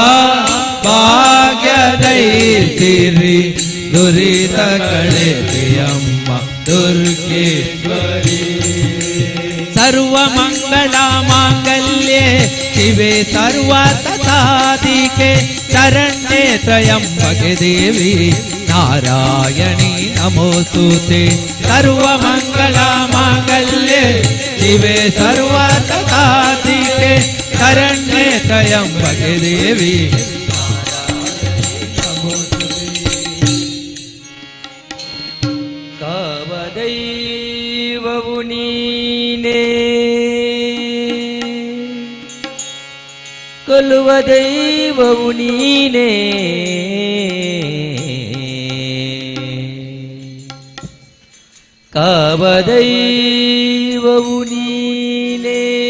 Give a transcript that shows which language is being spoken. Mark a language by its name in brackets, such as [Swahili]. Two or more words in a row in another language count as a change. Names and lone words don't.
[Kannada] ಭಾಗ್ಯದೈಸಿರಿ ದುರಿತ ಕಳೆದೆಯಮ್ಮ ದುರ್ಗೇಶ್ವರಿ [Sanskrit] ಸರ್ವ ಮಂಗಳ ಮಾಂಗಲ್ಯೆ ಶಿವೆ ಸರ್ವ ಸಾಧಿಕೆ ಶರಣ್ಯೆ ತ್ರಯಂಬಕೆ ದೇವಿ ನಾರಾಯಣಿ ನಮೋಸ್ತುತೆ ಸರ್ವ ಮಂಗಳ ಮಾಂಗಲ್ಯೆ ಶಿವೆ ಸರ್ವ ಸಾಧಿಕೆ ಶರಣ್ಯೆ ತ್ರಯಂಬಕೆ ದೇವಿ [Kannada] ಕಾವದೈವವು ನೀನೇ ಕೊಲ್ಲುವ ದೈವವು ನೀನೇ ಕಾವದೈವವು ನೀನೇ